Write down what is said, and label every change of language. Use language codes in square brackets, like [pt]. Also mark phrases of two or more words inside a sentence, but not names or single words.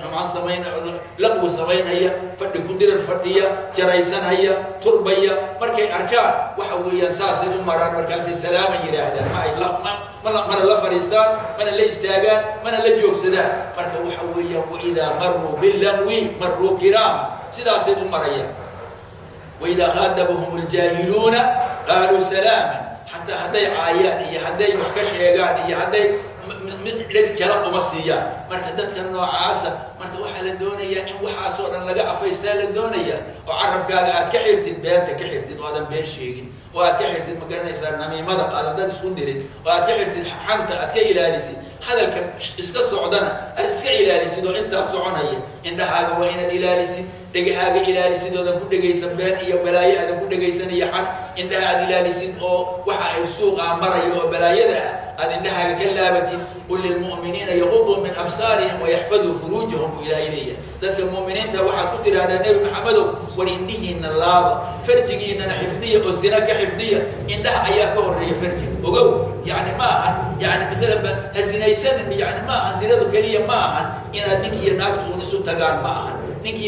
[so] xumaan sameynaya laqwi sameynaya fadhi ku dirar fadhiya jaraysanaya turbaya markay arkaan waxa weeyaan saasay u maraan markaasay salaam yiraahdaan ma ay mana la fariistaan mana la istaagaan mana la joogsadaan marka waxa weeyaan [ar] وإذا مروا باللغو مروا كراما [so] sidaasay u marayaan [ar] وإذا خاطبهم الجاهلون قالوا سلاما [so] hatta haday aayaan iyo haday wax ka sheegaan iyo haday mid kala uma siiyaan marka dadka noocaasa marka waxa la doonayaa in waxa soo dhan laga afaystaa la doonayaa oo carabkaaga aad ka xirtid beenta ka xirtid oo aadan been sheegin oo aad ka xirtid magaranaysaa namiimada aadan dad isku dirin oo aad ka xirtid xanta aad ka ilaalisid hadalka iska socdana aad iska ilaalisid oo inta soconaya indhahaaga waa inaad ilaalisid dhagahaaga ilaalisid oo ku dhageysan been iyo balaayo aad ku dhageysan iyo xan indhaha aad ilaalisid oo waxa ay suuqa marayo oo balaayada aad indhahaaga ka laabatid [ar] قل للمؤمنين يغضوا من أبصارهم ويحفظوا فروجهم [so] ila ilayhi dadka mu'miniinta waxa ku tiraahdaa nabi maxamedow war indhihiina laaba farjigiina xifdiya oo zina ka xifdiya indhaha ayaa ka horeeya farjiga ogow yani ma aha yani misalan hazinaysan yani ma aha zinadu kaliya ma aha inaad ninkiyo naagtu isu tagaan ma aha ninkiyo